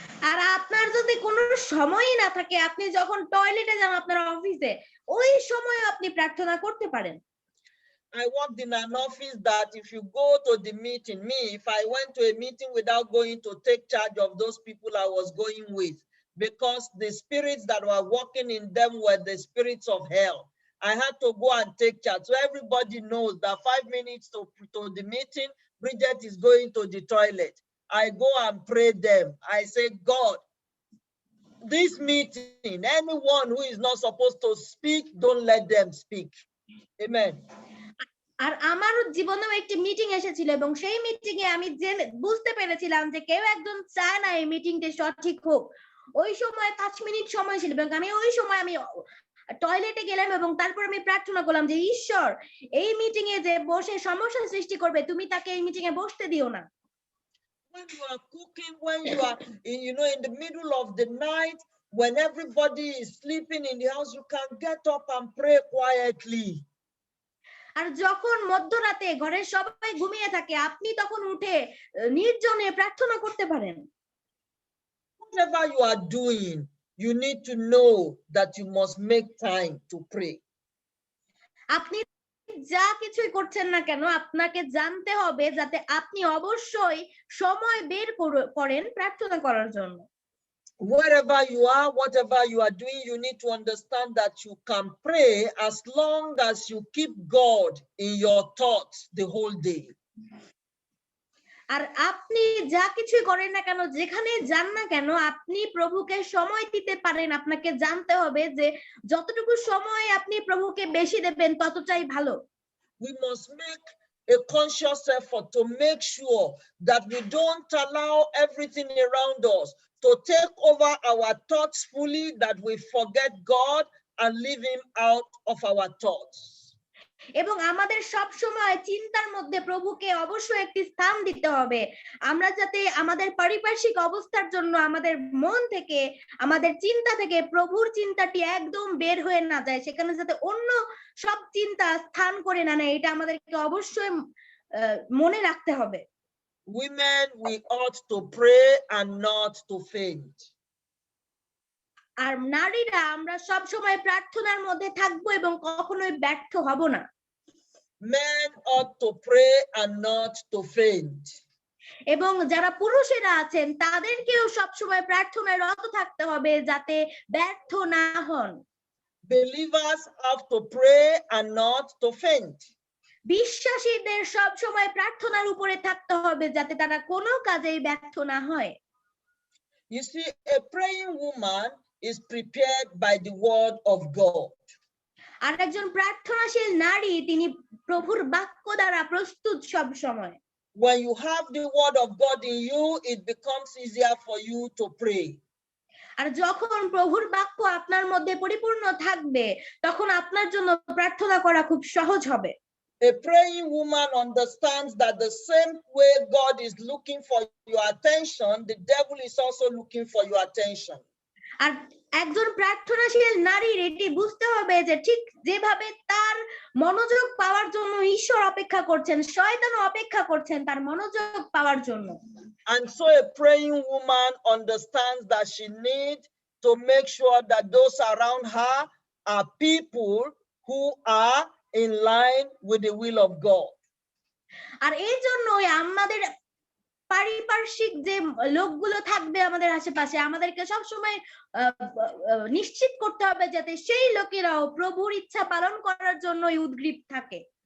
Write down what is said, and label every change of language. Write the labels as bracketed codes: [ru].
[bn] আর আপনার যদি কোনো সময়ই না থাকে আপনি যখন টয়লেটে যান আপনার অফিসে ওই সময় আপনি প্রার্থনা করতে পারেন। [en] I worked in an office that if you go to the meeting, if I went to a meeting without going to take charge of those people I was going with, because the spirits that were working in them were the spirits of hell, I had to go and take charge. So everybody knows that 5 minutes to the meeting, Bridget is going to the toilet. I go and pray them. I say, God, this meeting, anyone who is not supposed to speak, don't let them speak. Amen. [bn] আর আমার জীবনেও একটি meeting এসেছিল এবং সেই meeting এ আমি বুঝতে পেরেছিলাম যে কেউ একজন চায় না এই মিটিংটা সঠিক হোক। ওই সময় 5 মিনিট সময় ছিল এবং আমি ওই সময় আমি টয়লেটে গেলাম এবং তারপর আমি প্রার্থনা করলাম যে ঈশ্বর এই মিটিং এ যে বসে সমস্যা সৃষ্টি করবে তুমি তাকে এই মিটিং এ বসতে দিও না। [en] When you are cooking, when you are in the middle of the night, when everybody is sleeping in the house, you can get up and pray quietly. [bn] আর যখন মধ্যরাতে ঘরের সবাই ঘুমিয়ে থাকে আপনি তখন উঠে নির্জনে প্রার্থনা করতে পারেন। [en] Whatever you are doing, you need to know that you must make time to pray. [bn] আপনি যা কিছুই করছেন না কেন আপনাকে জানতে হবে যাতে আপনি অবশ্যই সময় বের করেন প্রার্থনা করার জন্য। [en] Wherever you are, whatever you are doing, you need to understand that you can pray as long as you keep God in your thoughts the whole day. [bn] আর আপনি যা কিছুই করেন না কেন যেখানে যান না কেন আপনি প্রভুকে সময় দিতে পারেন। আপনাকে জানতে হবে যে যতটুকু সময় আপনি প্রভুকে বেশি দেবেন ততটাই ভালো। [en] We must make a conscious effort to make sure that we don't allow everything around us to take over our thoughts fully, that we forget God and leave him out of our thoughts. [bn] এবং আমাদের সব সময় চিন্তার মধ্যে প্রভুকে অবশ্যই একটি স্থান দিতে হবে। আমরা যাতে আমাদের পারিপার্শ্বিক অবস্থার জন্য আমাদের মন থেকে আমাদের চিন্তা থেকে প্রভুর চিন্তাটি একদম বের হয়ে না যায়, সেখানে যাতে অন্য সব চিন্তা স্থান করে না নেয়, এটা আমাদেরকে অবশ্যই মনে রাখতে হবে। [en] Women, we ought to pray and not to faint. [bn] আর নারীরা আমরা সব সময় প্রার্থনার মধ্যে থাকবো এবং কখনোই ব্যর্থ হব না। [en] Men ought to pray and not to faint. [bn] এবং যারা পুরুষেরা আছেন তাদেরকেও সব সময় প্রার্থনায় রত থাকতে হবে যাতে ব্যর্থ না হন। [en] Believers have to pray and not to faint. [bn] বিশ্বাসীদের সব সময় প্রার্থনার উপরে থাকতে হবে যাতে তারা কোনো কাজেই ব্যর্থ না হয়। [en] You see, a praying woman is prepared by the word of God. [bn] আর একজন প্রার্থনাশীল নারী তিনি প্রভুর বাক্য দ্বারা প্রস্তুত সব সময়। [en] When you have the word of God in you, it becomes easier for you to pray. [bn] আর যখন প্রভুর বাক্য আপনার মধ্যে পরিপূর্ণ থাকবে তখন আপনার জন্য প্রার্থনা করা খুব সহজ হবে। [en] A praying woman understands that the same way God is looking for your attention, the devil is also looking for your attention. [bn] আর একজন প্রার্থনাশীল নারীর এটি বুঝতে হবে যে ঠিক যেভাবে তার মনোযোগ পাওয়ার জন্য ঈশ্বর অপেক্ষা করছেন, শয়তানও অপেক্ষা করছেন তার মনোযোগ পাওয়ার জন্য। [en] And so a praying woman understands that she needs to make sure that those around her are people who are in line with the will of God. [bn] আর এই জন্যই আমাদের পারিপার্শ্বিক যে লোকগুলো থাকবে আমাদের আশেপাশে, আমাদেরকে সবসময় নিশ্চিত করতে হবে যাতে সেই লোকেরাও প্রভুর ইচ্ছা পালন করার জন্যই উদ্গ্রীব থাকে।